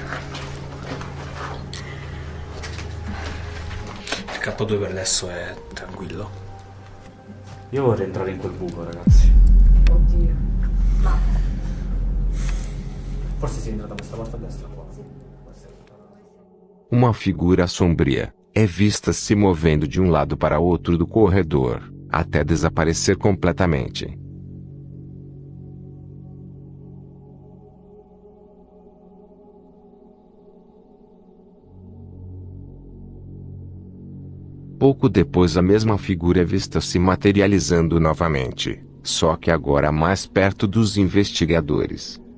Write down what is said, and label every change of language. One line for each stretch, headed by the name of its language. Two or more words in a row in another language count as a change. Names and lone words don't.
Italian: Il K2 per adesso è tranquillo. Io vorrei entrare in quel buco, ragazzi. Oddio. Ma Forse si entra da questa porta a destra qua.
Portuguese: Uma figura sombria é vista se movendo de um lado para outro do corredor, até desaparecer completamente. Pouco depois a mesma figura é vista se materializando novamente, só que agora mais perto dos investigadores.